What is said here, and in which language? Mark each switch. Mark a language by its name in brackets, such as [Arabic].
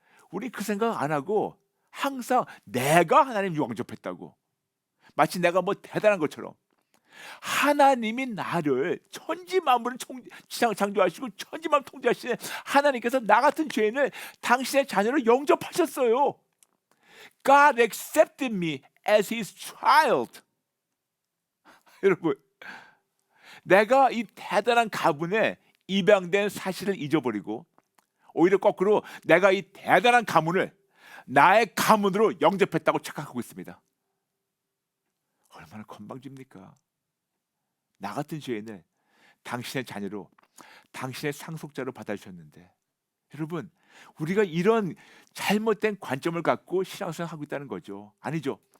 [Korean] 우리 그 생각 안 하고 항상 내가 하나님 영접했다고. 마치 내가 뭐 대단한 것처럼. 하나님이 나를 천지만물을 창조하시고 천지만물 통제하시는 하나님께서 나 같은 죄인을 당신의 자녀로 영접하셨어요. [English] God accepted me as his child. [Korean] 여러분, 내가 이 대단한 가문에 입양된 사실을 잊어버리고 오히려 거꾸로 내가 이 대단한 가문을 나의 가문으로 영접했다고 착각하고 있습니다. 얼마나 건방집니까? 나 같은 죄인을 당신의 자녀로, 당신의 상속자로 받아주셨는데, 여러분, 우리가 이런 잘못된 관점을 갖고 신앙생활을 하고 있다는 거죠. 아니죠.